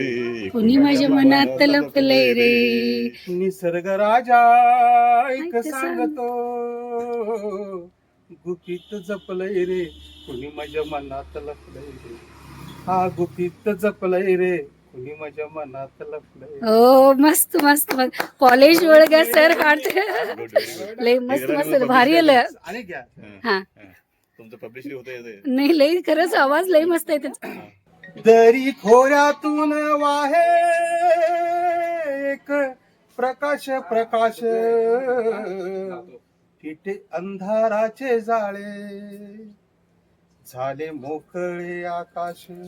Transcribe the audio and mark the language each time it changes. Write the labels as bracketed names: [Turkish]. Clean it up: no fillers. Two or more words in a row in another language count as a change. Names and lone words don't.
[Marathi] कुणी माझ्या मनात लपलंय रे निसर्ग राजा ऐक सांगतो गुपित जपलंय रे कुणी माझ्या मनात लपलंय रे हा गुपित जपलंय रे कुणी माझ्या मनात लपलंय [Kannada] ಓ ಮಸ್ತ್ ಮಸ್ತ್ ಮಸ್ತ್ ಕಾಲೇಜ್ ಒಳಗ ಸರ್ ಹಾಡ್ತಾರೆ ಲೈ [Marathi] मस्त मस्त भारी आलं आणि घ्या हा तुमचं पब्लिसिटी होत येते नाही लई खरंच आवाज लई मस्त आहे त्याचा दरी खोऱ्यातून वाहे एक प्रकाश तिथे अंधाराचे जाळे झाले मोकळे आकाश